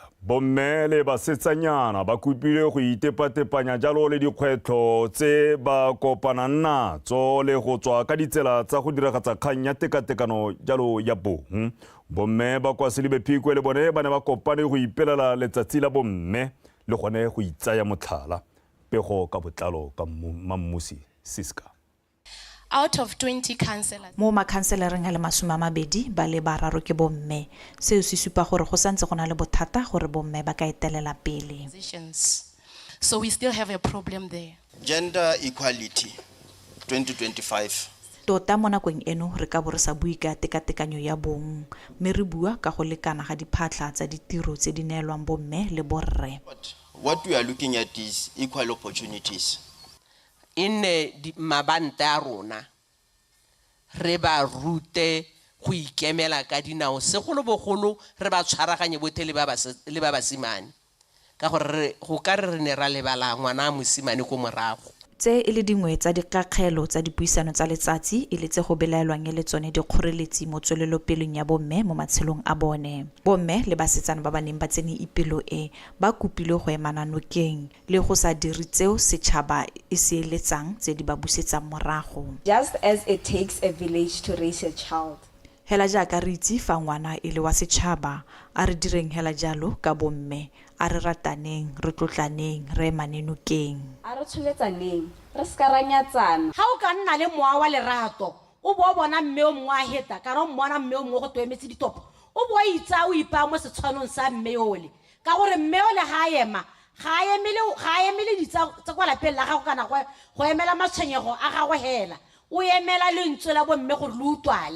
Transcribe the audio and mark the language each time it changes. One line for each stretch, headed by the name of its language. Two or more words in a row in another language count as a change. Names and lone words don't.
Tswana: Bomme le basetsanyana ba kopile go itepatepanya jalo le dikgwetlho tse ba kopanang natso le go tswa ka ditsela tsa go diragatsa kgang ya tekatekano jalo ya bong. Bomme ba kwa Selebephikwe le bone ba ne ba kopane go ipelela letsatsi la bomme le gone go itsaya motlhala. Pego ka botlalo ka Mammusi Siska.
English: Out of 20 councillors,
Tswana: mo makhanselereng a le 20 ba le bararo ke bomme. Seo se supa gore go santse go na le bothata gore bomme ba ka etelela pele.
English: so we still have a problem there. Gender equality 2025.
Tswana: Tota mo nakong eno re ka bo re sa bue ka tekatekanyo ya bong, mme re bua ka go lekana ga diphatla tsa ditiro tse di neelwang bomme le borre.
English: What we are looking at is equal opportunities.
Tswana: In mabanta a rona re ba rute go ikemela ka dinao segolo bogolo re ba tshwaraganye botlhe le ba basimane ka gore go ka re ne ra lebala ngwana mosimane ko morago. Tse e le dingwe tsa dikakgelo tsa dipuisano tsa letsatsi e le tse go belaelwang le tsone dikgoreletsi mo tswelelopeleng ya bomme mo matshelong a bone. Bomme le basetsana ba ba neng ba tsene ipelo e ba kopile go emana nokeng le go sa dire tseo setšhaba e se eletsang tse di ba busetsang morago.
English: Just as it takes a village to raise a child.
Tswana: Hela jaaka re itse fa ngwana e le wa setšhaba a re direng hela jalo ka bomme a re rataneng re tlotlaneng re emanenokeng a re tsholetsaneng re ska ranyatsana. Ha o ka nna le moa wa lerato o bo bona mme o mongwe a heta ka re mmona mme o mongwe go toemetse ditopo o bo itsa o ipa mo setshwanong sa mme ole ka gore mme ole ha ema ga emele ditsa tsa kwa lapeng la gago kana go emela matshwenyego a gago hela o emela lentswe la bomme gore le utwale.